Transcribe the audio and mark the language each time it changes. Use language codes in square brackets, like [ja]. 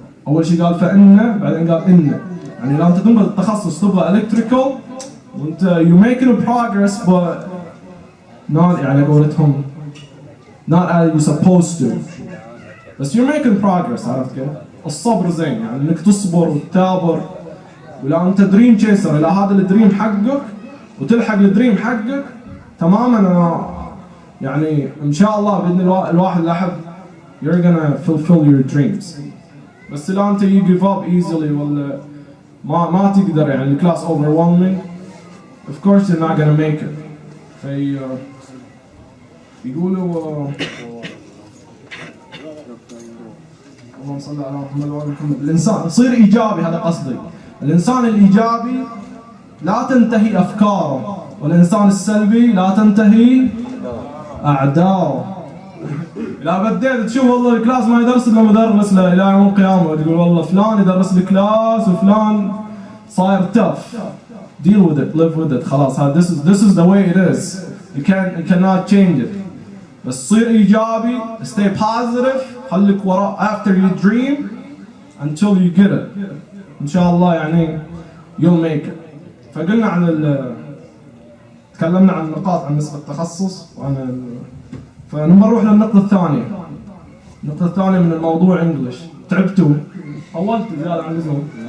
[ar] أول شيء قال فإن، بعدين قال إن، يعني لو أنت تبغى التخصص تبغى إلكتريكال وأنت [en] you making progress but not [ar] يعني قولتهم [en] not as you supposed to، [ar] بس [en] you're making progress، [ar] عرفت كيف؟ الصبر زين، يعني إنك تصبر وتثابر. ولا أنت دريم تشيسر، إلى هذا الدريم حقك وتلحق الدريم حقك تماما، أنا يعني إن شاء الله بإذن الواحد الأحد [en] you're gonna fulfill your dreams. [ar] بس لا انت [en] you give up easily [ar] ولا ما تقدر يعني الكلاس [en] overwhelming of course you're not gonna make it. [ar] في يقولوا اللهم صل على محمد وعلى محمد الانسان يصير ايجابي، هذا قصدي. الانسان الايجابي لا تنتهي افكاره، والانسان السلبي لا تنتهي اعداؤه. لا بديت تشوف والله الكلاس ما يدرس الا مدرس له الى يوم القيامه، وتقول والله فلان يدرس الكلاس وفلان صاير tough. [en] Deal with it, live with it. [ar] خلاص هذا [en] this is the way it is. You cannot change it. [ar] بس صير ايجابي، [en] stay positive، [ar] خليك وراء [en] after you dream until you get it. [ar] ان شاء الله يعني [en] you'll make it. [ar] فقلنا عن تكلمنا عن النقاط عن نسبة التخصص فنبغى نروح للنقطة الثانية. النقطة الثانية من الموضوع انجلش. تعبتوا؟ طولت زيادة عن اللزوم؟